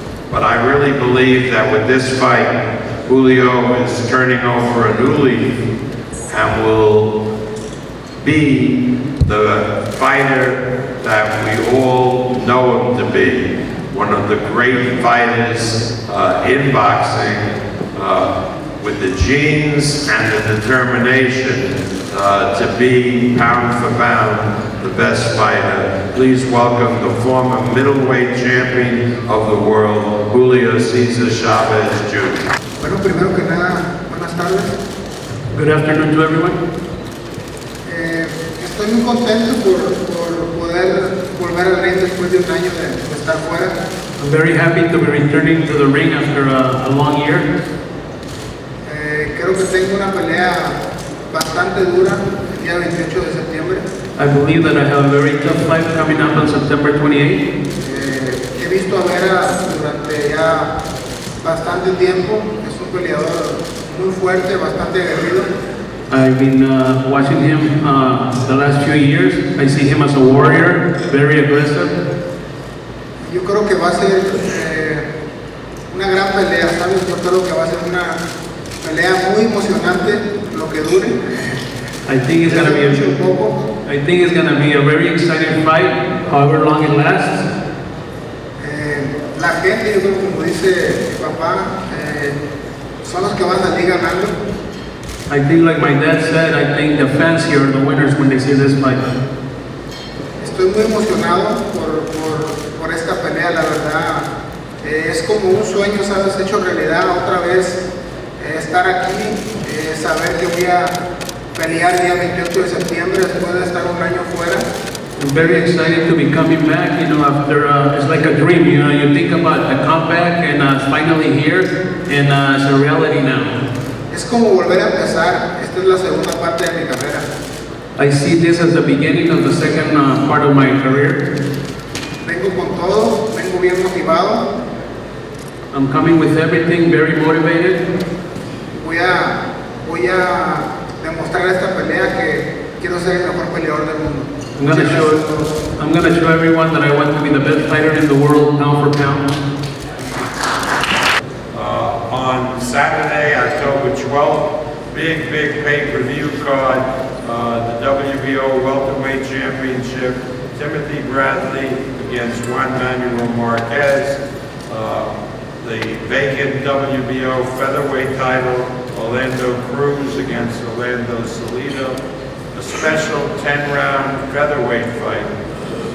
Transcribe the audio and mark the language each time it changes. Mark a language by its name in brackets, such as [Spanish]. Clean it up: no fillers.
[English] But I really believe that with this fight, Julio is turning over a new leaf and will be the fighter that we all know him to be, one of the great fighters in boxing, with the genes and the determination to be pound for pound the best fighter. Please welcome the former middleweight champion of the world, Julio Cesar Chavez Jr. [Spanish] Bueno, primero que nada, buenas tardes. [English] Good afternoon to everyone. [Spanish] Estoy muy contento por poder volver al ring después de un año de estar fuera. [English] I'm very happy to be returning to the ring after a long year. [Spanish] Creo que tengo una pelea bastante dura el día 28 de septiembre. [English] I believe that I have a very tough fight coming up on September 28th. [Spanish] He visto a Vera durante ya bastante tiempo. Es un peleador muy fuerte, bastante aguerrido. [English] I've been watching him the last few years. I see him as a warrior, very aggressive. [Spanish] Yo creo que va a ser una gran pelea, ¿sabes? Yo creo que va a ser una pelea muy emocionante, lo que dure. [English] I think it's gonna be a very exciting fight, however long it lasts. [Spanish] La gente, yo creo, como dice mi papá, son los que van a salir ganando. [English] I think, like my dad said, I think the fans here are the winners when they see this fight. [Spanish] Estoy muy emocionado por esta pelea, la verdad. Es como un sueño, ¿sabes? Hecho realidad otra vez. Estar aquí, saber que voy a pelear el día 28 de septiembre después de estar un año fuera. [English] I'm very excited to be coming back, after, it's like a dream, you think about the comeback and finally here, and it's a reality now. [Spanish] Es como volver a empezar. Esta es la segunda parte de mi carrera. [English] I see this as the beginning of the second part of my career. [Spanish] Vengo con todo, vengo bien motivado. [English] I'm coming with everything, very motivated. [Spanish] Voy a demostrar esta pelea que quiero ser el mejor peleador del mundo. [English] I'm gonna show everyone that I want to be the best fighter in the world, pound for pound. On Saturday, October 12th, big pay-per-view card, the WBO welterweight championship, Timothy Bradley against Juan Manuel Marquez, the vacant WBO featherweight title, Orlando Cruz against Orlando Salido, a special 10-round featherweight fight.